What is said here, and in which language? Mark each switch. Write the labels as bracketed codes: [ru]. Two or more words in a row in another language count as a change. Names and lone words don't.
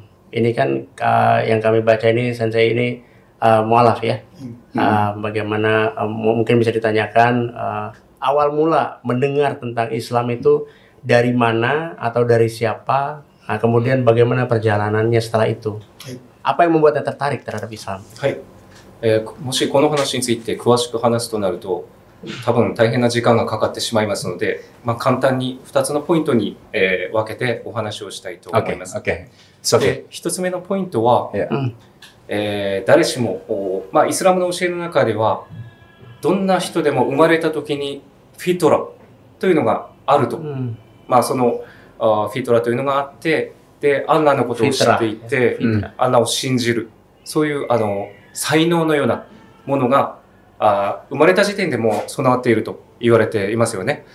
[id] Ini kan yang kami baca ini Sensei ini mualaf ya. Bagaimana mungkin bisa ditanyakan awal mula mendengar tentang Islam itu dari mana atau dari siapa? Kemudian bagaimana perjalanannya setelah itu? Apa yang membuatnya tertarik terhadap Islam? [ja] もしこの話について詳しく話すとなると多分大変な時間がかかってしまいますので、簡単に2つのポイントに、分けてお話をしたいと思います。で、1つ目のポイントは、誰しも、イスラムの教えの中ではどんな人でも生まれた時にフィトラというのがあると、そのフィトラというのがあって、でアンラのことを知っていて、アンラを信じる、そういう才能のようなものが生まれた時点でもう備わっていると言われていますよね。